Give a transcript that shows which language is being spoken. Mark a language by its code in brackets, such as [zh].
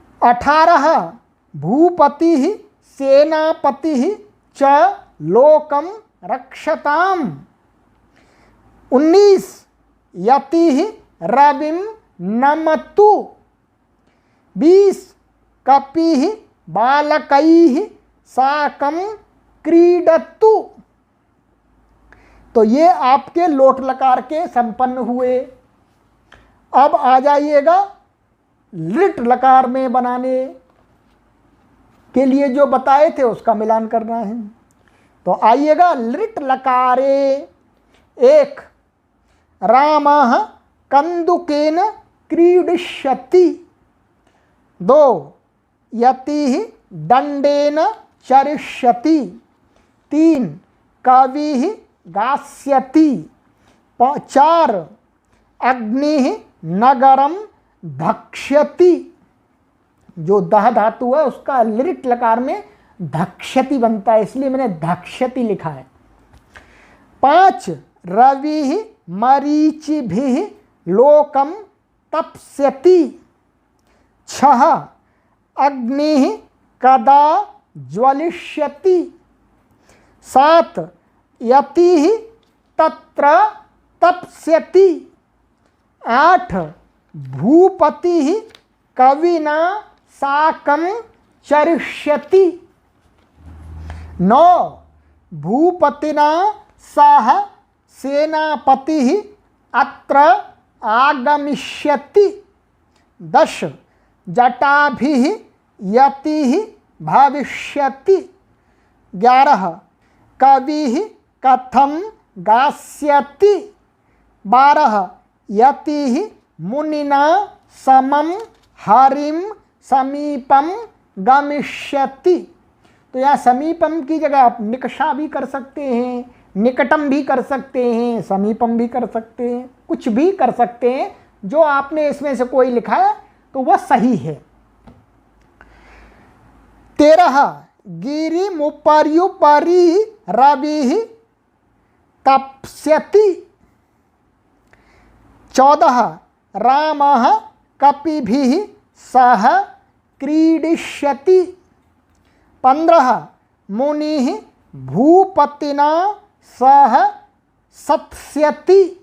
[sa] 18 भूपतिः सेनापतिः च लोकं रक्षताम्, 19 यतिः रविं नमतु, 20 कपिः बालकैः साकं क्रीडतु। [hi] तो ये आपके लोट लकार के संपन्न हुए। अब आ जाइएगा लिट लकार में बनाने के लिए जो बताए थे उसका मिलान करना है। तो आइएगा, लिट लकारे [sa] एक, रामः कंदुकेन क्रीडिष्यति, दो, यतिः दंडेन चरिष्यति, तीन, कविः गास्यति, चार, अग्निः नगरम भक्ष्यति। [hi] जो दह धातु है उसका लिट लकार में धक्ष्यति बनता है, इसलिए मैंने धक्ष्यति लिखा है। [sa] पांच, रविः मरीचिभिः लोकम तप्स्यति, छह, अग्निः कदा ज्वलिष्यति, सात, यतिः तत्र तप्स्यति, आठ, भूपतिः कविना साकं चरिष्यति, नौ, भूपतिना सह सेनापतिः अत्र आगमिष्यति, दश, जटाभिः यतिः भविष्यति, ग्यारह, कविः कथं गास्यति, बारह, यतिः मुनिना समं हरिं समीपम गमिष्यति। [hi] तो यहाँ समीपम की जगह आप निकषा भी कर सकते हैं, निकटम भी कर सकते हैं, समीपम भी कर सकते हैं, कुछ भी कर सकते हैं। जो आपने इसमें से कोई लिखा है तो वह सही है। [sa] 13, गिरिमुपर्युपरि रविः तप्स्यति, 14, रामः कपिभिः सह क्रीडिष्यति, 15, मुनिः भूपतिना सह सत्स्यति,